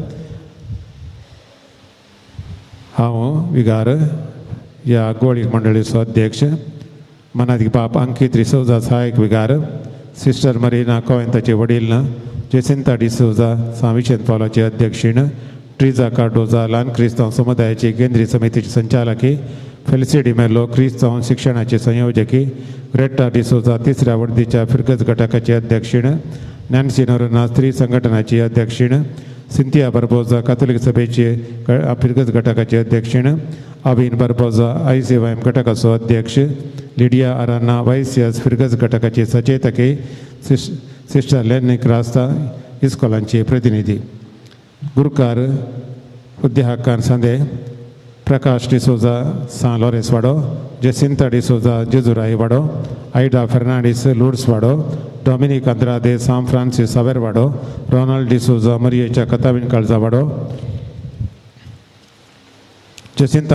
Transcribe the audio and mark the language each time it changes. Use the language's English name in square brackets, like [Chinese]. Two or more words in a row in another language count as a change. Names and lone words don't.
[Konkani] हांव विगार ह्या गवळीक मंडळीचो अध्यक्ष, मनादी बाप अंकीत डिसोजा सहायक विगार, सिस्टर मरिना कोहेन ताचे वडील, जेसिंता डिसोजा सांविशेन पावलाची अध्यक्षीण, ट्रिजा कार्डोजा ल्हान क्रिस्तांव समुदायाची केंद्रीय समितीची संचालकी, फेलिसिटी मेलो क्रिस्तांव शिक्षणाची संयोजकी, ग्रेटा डिसोजा तिसऱ्या वर्दीच्या फिरगत घटकाची अध्यक्षीण, नॅन्सी नोरोना स्त्री संघटनाची अध्यक्षीण, सिंथिया बर्बोजा कातोलिक सभेची फिरगत घटकाची अध्यक्षीण, अविन बर्बोजा ICYM घटकाचो अध्यक्ष, लिडिया अराना YCS फिरगत घटकाची सचेतकी, सिस्टर लेनी क्रास्ता इस्कॉलांची प्रतिनिधी. गुरकार उद्देहाकार सांदे प्रकाश डिसोजा सान लॉरेस वाडो, जेसिंता डिसोजा जेजुराई वाडो, आयडा फेर्नांडीस लुड्स वाडो, डॉमिनिक अंद्रादे सान फ्रांसिस सावेर वाडो, रोनाल्ड डिसोजा मरियेच्या कताबीण काळजा वाडो, जेसिंता